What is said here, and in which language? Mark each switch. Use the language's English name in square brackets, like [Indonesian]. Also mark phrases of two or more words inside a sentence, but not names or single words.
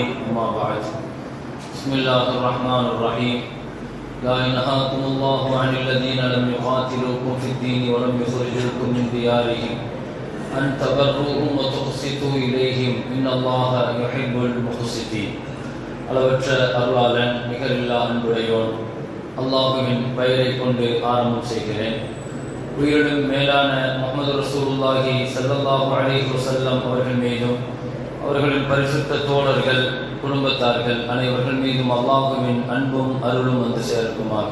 [Arabic] أما بعد، بسم الله الرحمن الرحيم. لا ينهاكم الله عن الذين لم يقاتلوكم في الدين ولم يخرجوكم من ديارهم أن تبروهم وتقسطوا إليهم إن الله يحب المقسطين. [Tamil] அளவற்ற அருளாளன் நிகரில்லா அன்புடையோன் அல்லாஹுவின் பெயரை கொண்டு ஆரம்பம் செய்கிறேன். உயிரினும் மேலான முஹம்மது [Arabic] رسول الله صلى الله عليه وسلم [Tamil] அவர்கள் மீதும் அவர்களின் பரிசுத்த தோழர்கள் குடும்பத்தார்கள் அனைவர்கள் மீதும் அல்லாஹுவின் அன்பும் அருளும் வந்து சேர்க்குமாக.